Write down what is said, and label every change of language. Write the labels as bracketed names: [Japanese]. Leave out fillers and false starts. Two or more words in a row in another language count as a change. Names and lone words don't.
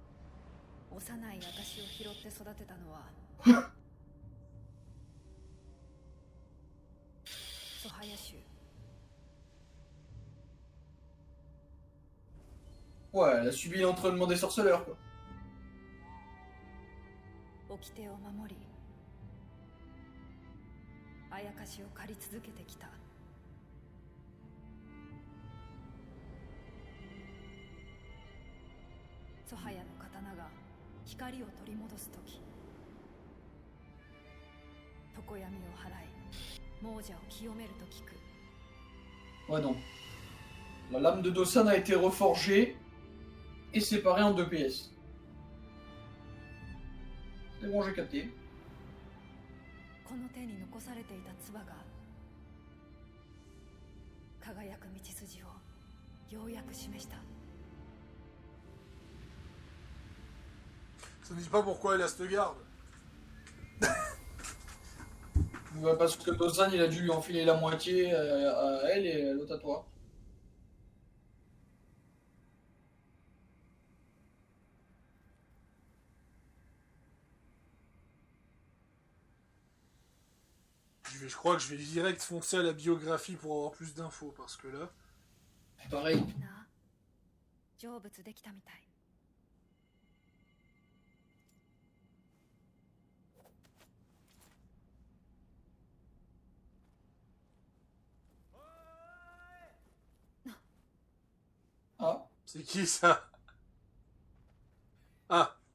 [French] Ouais, elle a subi l'entraînement des sorceleurs, quoi. [Japanese] 掟を守りあやかしを借り続けてきたソハヤの刀が光を取り戻す時常闇を払い亡者を清めると聞く [French] Ouais, non. La lame de Dosan a été reforgée et séparée en 2 pièces. C'est bon, j'ai capté. [Japanese] この手に残されていた唾が輝く道筋をようやく示した [French] Ça ne dit pas pourquoi elle a cette garde. Ouais, parce que Dosan, il a dû lui enfiler la moitié à elle et l'autre à toi. Je crois que je vais direct foncer à la biographie pour avoir plus d'infos, parce que là... Pareil. [Japanese] な成仏できたみたい [French] Ah. C'est qui ça? Ah.